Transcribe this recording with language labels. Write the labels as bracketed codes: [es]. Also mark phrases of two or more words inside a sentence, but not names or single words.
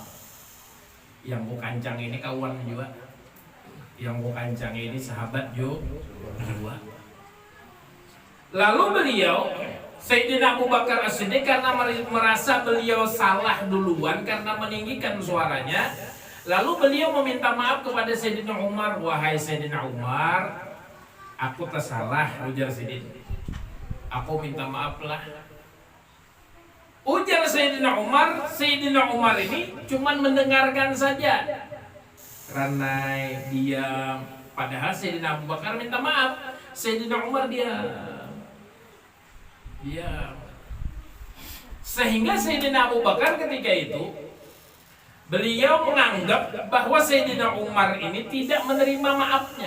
[id] Yang ku kancang ini kawan juga. Yang ku kancang ini sahabat juga. Lalu beliau Sayyidina Abu Bakar As-Siddiq karena merasa beliau salah duluan karena meninggikan suaranya, lalu beliau meminta maaf kepada Sayyidina Umar. Wahai Sayyidina Umar, aku tersalah, ujar Sayyidina. Aku minta maaf lah. Ujar Sayyidina Umar ini cuman mendengarkan saja. Karena dia, padahal Sayyidina Abu Bakar minta maaf, Sayyidina Umar diam. Sehingga Sayyidina Abu Bakar ketika itu beliau menganggap bahwa Sayyidina Umar ini tidak menerima maafnya.